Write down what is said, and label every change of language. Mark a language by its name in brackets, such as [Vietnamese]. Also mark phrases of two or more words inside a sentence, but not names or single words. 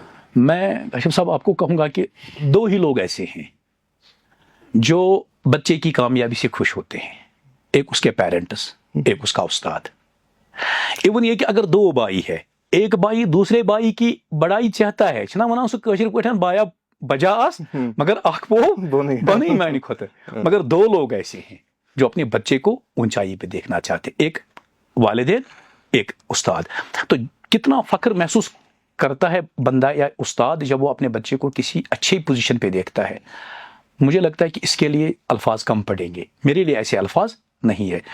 [Urdu] میں اشرف صاحب آپ کو کہوں گا کہ دو ہی لوگ ایسے ہیں جو بچے کی کامیابی سے خوش ہوتے ہیں, ایک اس کے پیرنٹس, ایک اس کا استاد. ایون یہ کہ اگر دو بھائی ہے, ایک بھائی دوسرے بھائی کی بڑائی چاہتا ہے, [Kashmiri] چھنا ونا اس کشر پٹھن بایا بجا آس مگر اخ پو بنی معنی کھوت, [Urdu] مگر دو لوگ ایسے ہیں جو اپنے بچے کو اونچائی پہ دیکھنا چاہتے, ایک والدین, ایک استاد. تو کتنا فخر محسوس کرتا ہے بندہ یا استاد جب وہ اپنے بچے کو کسی اچھی پوزیشن پہ دیکھتا ہے. مجھے لگتا ہے کہ اس کے لیے الفاظ کم پڑیں گے, میرے لیے ایسے الفاظ نہیں ہے.